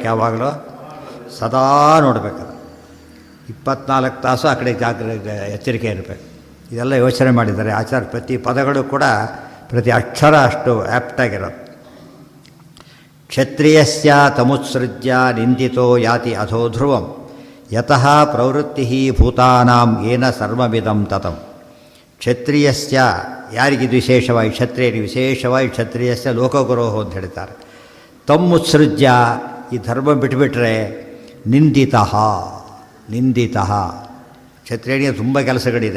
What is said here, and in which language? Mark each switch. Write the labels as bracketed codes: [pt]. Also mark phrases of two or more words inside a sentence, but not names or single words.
[kn] ಯಾವಾಗಲೂ ಸದಾ ನೋಡಬೇಕದು. 24 ತಾಸು ಆ ಕಡೆ ಎಚ್ಚರಿಕೆ ಇರಬೇಕು. ಇದೆಲ್ಲ ಯೋಚನೆ ಮಾಡಿದ್ದಾರೆ ಆಚಾರ್ಯ. ಪ್ರತಿ ಪದಗಳು ಕೂಡ ಪ್ರತಿ ಅಕ್ಷರ ಅಷ್ಟು ಆ್ಯಪ್ಟಾಗಿರೋದು. [sa] ಕ್ಷತ್ರಿಯಸ್ಯ ತಮುತ್ಸೃಜ್ಯ ನಿಂದಿತೋ ಯಾತಿ ಅಧೋ ಧ್ರುವಂ ಯತಃ ಪ್ರವೃತ್ತಿ ಭೂತಾನಾಂ ಏನ ಸರ್ವಮಿದಂ ತತಂ. [kn] ಕ್ಷತ್ರಿಯಸ್ಯ ಯಾರಿಗಿದು ವಿಶೇಷವಾಗಿ? ಕ್ಷತ್ರಿಯರಿಗೆ ವಿಶೇಷವಾಗಿ [sa] ಕ್ಷತ್ರಿಯಸ್ಯ ಲೋಕಗುರೋಹು [kn] ಅಂತ ಹೇಳ್ತಾರೆ. ತಮ್ಮುತ್ಸೃಜ್ಯ ಈ ಧರ್ಮ ಬಿಟ್ಟುಬಿಟ್ರೆ ನಿಂದಿತಃ ಕ್ಷತ್ರಿಯನಿಗೆ ತುಂಬ ಕೆಲಸಗಳಿದೆ.